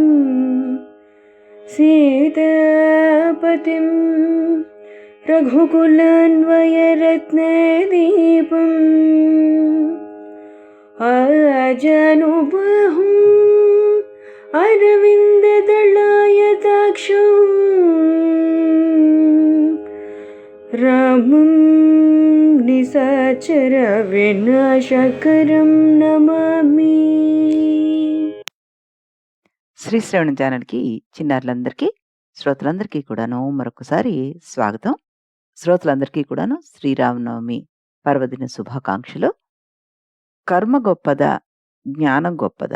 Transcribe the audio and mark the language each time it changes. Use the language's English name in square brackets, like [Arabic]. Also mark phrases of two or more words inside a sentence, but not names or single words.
[Sanskrit] सीतापतिं रघुकुलान्वयरत्नदीपम् आजानुबाहुं अरविन्ददलायताक्षं रामं निशाचर विनाशकरं नमामि. [Telugu] శ్రీ శ్రవణ ఛానల్కి చిన్నారులందరికీ శ్రోతలందరికీ కూడాను మరొకసారి స్వాగతం. శ్రోతలందరికీ కూడాను శ్రీరామనవమి పర్వదిన శుభాకాంక్షలు. కర్మ గొప్పదా, జ్ఞానం గొప్పదా?